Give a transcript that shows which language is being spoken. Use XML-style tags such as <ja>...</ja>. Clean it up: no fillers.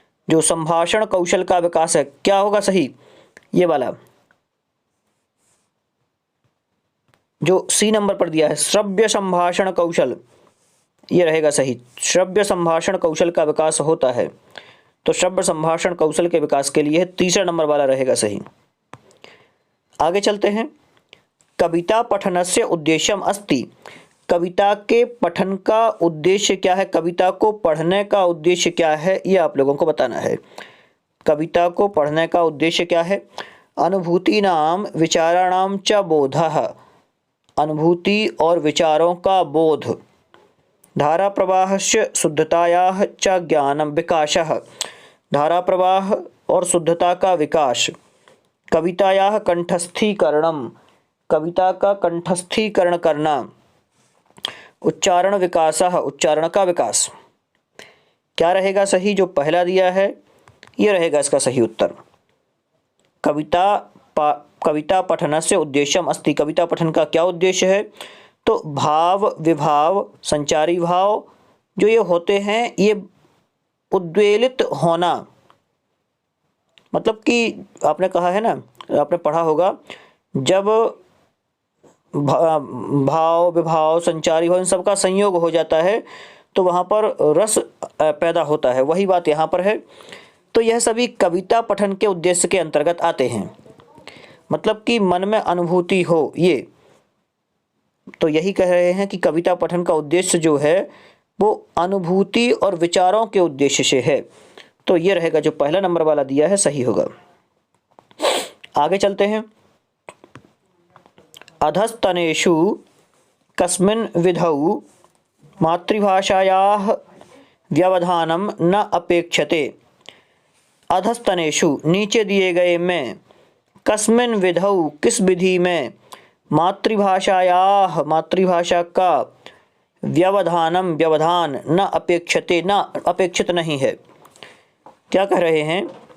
<hi>जो संभाषण कौशल का विकास है, क्या होगा सही? ये वाला जो सी नंबर पर दिया है, श्रव्य संभाषण कौशल, ये रहेगा सही। श्रव्य संभाषण कौशल का विकास होता है, तो श्रव्य संभाषण कौशल के विकास के लिए तीसरा नंबर वाला रहेगा सही। आगे चलते हैं।</hi> <sa>कविता पठनस्य उद्देश्यम अस्ति।</sa> <hi>कविता के पठन का उद्देश्य क्या है? कविता को पढ़ने का उद्देश्य क्या है? ये आप लोगों को बताना है। कविता को पढ़ने का उद्देश्य क्या है?</hi> <sa>अनुभूतीनां विचाराणां च बोधः,</sa> <hi>अनुभूति और विचारों का बोध।</hi> <sa>धारा प्रवाहस्य शुद्धतायाः च ज्ञानं विकासः,</sa> <hi>धारा प्रवाह और शुद्धता का विकास।</hi> <sa>कवितायाः कंठस्थीकरणम,</sa> <hi>कविता का कंठस्थीकरण करना।</hi> <sa>उच्चारण विकासः,</sa> <hi>उच्चारण का विकास। क्या रहेगा सही? जो पहला दिया है ये रहेगा इसका सही उत्तर।</hi> <sa>कविता पठनस्य उद्देश्यम अस्ति।</sa> <hi>कविता पठन का क्या उद्देश्य है? तो भाव विभाव संचारी भाव जो ये होते हैं ये उद्वेलित होना। मतलब कि आपने कहा है ना, आपने पढ़ा होगा, जब भाव विभाव संचारी भाव इन सब का संयोग हो जाता है तो वहाँ पर रस पैदा होता है। वही बात यहाँ पर है। तो यह सभी कविता पठन के उद्देश्य के अंतर्गत आते हैं। मतलब कि मन में अनुभूति हो, ये तो यही कह रहे हैं कि कविता पठन का उद्देश्य जो है वो अनुभूति और विचारों के उद्देश्य से है। तो ये रहेगा जो पहला नंबर वाला दिया है सही होगा। आगे चलते हैं।</hi> <sa>अधस्तनेषु कस्मिन् विधौ मातृभाषायाः व्यवधानं न अपेक्षते।</sa> <hi>अधस्तनेषु नीचे दिए गए में, कस्मिन् विधौ किस विधि में, मातृभाषायाः मातृभाषा का, व्यवधानम व्यवधान, न अपेक्षते न अपेक्षित नहीं है। क्या कह रहे हैं?</hi>